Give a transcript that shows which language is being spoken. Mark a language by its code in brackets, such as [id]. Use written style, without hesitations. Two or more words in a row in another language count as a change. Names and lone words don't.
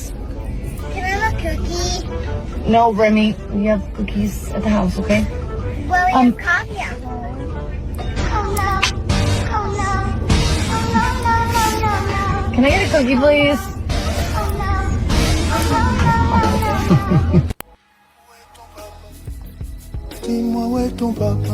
[en] Can I have a cookie? No, Remy, we have cookies at the house, okay? Well, we have coffee at home. Oh no. Oh no. Oh no, no, no, no, no. Can I get a cookie, please? Oh no. Oh no, no, no, no. [fr] Dis-moi où est ton papa?